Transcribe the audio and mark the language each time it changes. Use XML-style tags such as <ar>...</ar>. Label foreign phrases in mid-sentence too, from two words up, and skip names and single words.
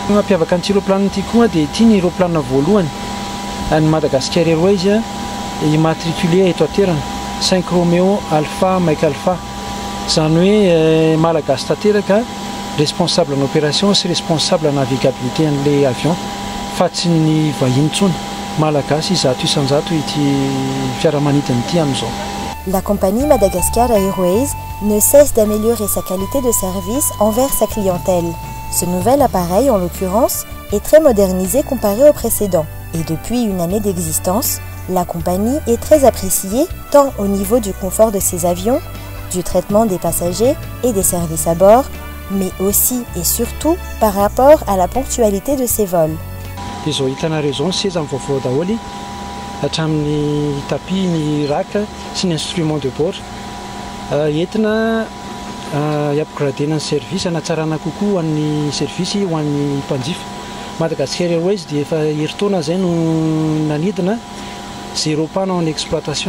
<mg>Mampiavaka an'ity roplan ity koa dia ity ny roplan voalohany any Madagascar Airways immatriculé eto an-toerana 5 Romeo Alpha Mike Alpha, zany hoe malagasy tanteraka,</mg> <fr>responsable en opération</fr> <mg>sy</mg> <fr>responsable en navigabilité</fr> <mg>an'ilay avion fa tsy ny vahiny intsony, malagasy zato isanjato ity fiaramanidina ity amin'izao.</mg> <fr>La compagnie Madagascar Airways ne cesse d'améliorer sa qualité de service envers sa clientèle. Ce nouvel appareil, en l'occurrence, est très modernisé comparé au précédent. Et depuis une année d'existence, la compagnie est très appréciée tant au niveau du confort de ses avions, du traitement des passagers et des services à bord, mais aussi et surtout par rapport à la ponctualité de ses vols.</fr> <mg>Izao hitanareo zao ny seza vaovao daholo hatramin'ny tapis, ny raka sy ny</mg> <fr>instrument de bord.</fr> <mg>Entina i-upgradena ny service, hanatsarana kokoa ho an'ny service ho an'ny mpanjifa. Madagascar Airways dia efa herintaona zay no nanidina 0</mg> <fr>panne en exploitation.</fr>